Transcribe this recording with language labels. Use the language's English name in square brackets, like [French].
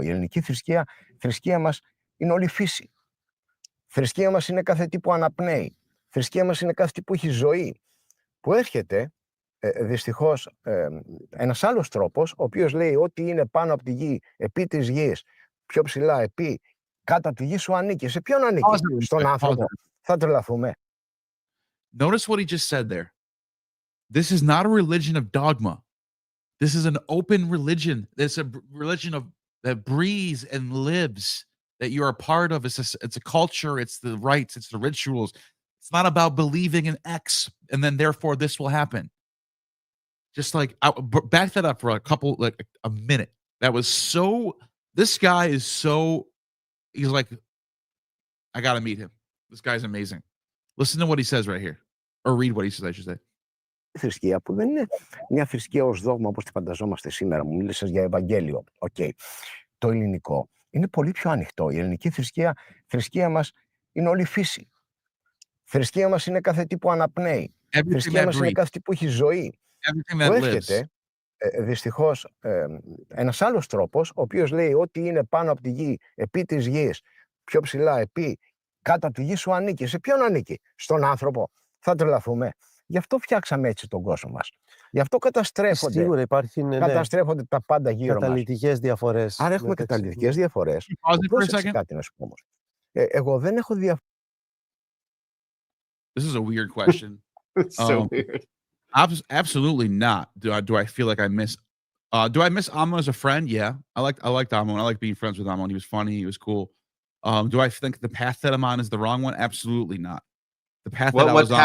[Greek] Η ελληνική θρησκεία μας είναι όλη φύση. Θρησκεία μας είναι κάθε τι που αναπνέει. Θρησκεία μας είναι κάθε τι που έχει ζωή. Που έρχεται δυστυχώς ένας άλλος τρόπος, ο οποίος λέει ότι είναι πάνω από τη γη, επί της γης, πιο ψηλά επί, κάτω από τη γη σου ανήκει. Σε ποιον ανήκει? Στον άνθρωπο. Θα τρελαθούμε. [English] Notice what he just said there. This is not a religion of dogma. This is an open religion. It's a religion that breathes and lives, that you're a part of. It's a culture. It's the rites. It's the rituals. It's not about believing in X and then therefore this will happen. Just like, back that up for a minute. That was so, this guy is so, he's like, I got to meet him. This guy's amazing. Listen to what he says right here. Or read what he says, I should say. [Greek] Θρησκεία που δεν είναι μια θρησκεία ως δόγμα όπως τη φανταζόμαστε σήμερα. Μου μίλησες για Ευαγγέλιο. Okay. Το ελληνικό είναι πολύ πιο ανοιχτό. Η ελληνική θρησκεία μας είναι όλη φύση. Θρησκεία μας είναι κάθε τι που αναπνέει. Θρησκεία μας είναι κάθε τι που έχει ζωή. Που έρχεται δυστυχώς ένας άλλος τρόπος, ο οποίος λέει ότι είναι πάνω από τη γη, επί της γης, πιο ψηλά επί, κάτω από τη γη σου ανήκει. Σε ποιον ανήκει? Στον άνθρωπο. Θα τρελαθούμε. Γι' αυτό φτιάξαμε έτσι τον κόσμο μας. Γι' αυτό καταστρέφονται. Σίγουρα Καταστρέφονται τα πάντα γύρω μας. Καταλυτικές διαφορές. Άρα έχουμε καταλυτικές διαφορές. Πρόσεξε κάτι να σου πω όμως. Εγώ δεν έχω [English] This is a weird question. So weird. Absolutely not. Do I feel like I miss? Do I miss Ammon as a friend? Yeah, I liked Ammon. I like being friends with Ammon. He was funny. He was cool. Do I think the path that I'm on is the wrong one? Absolutely not. The path that I was on. What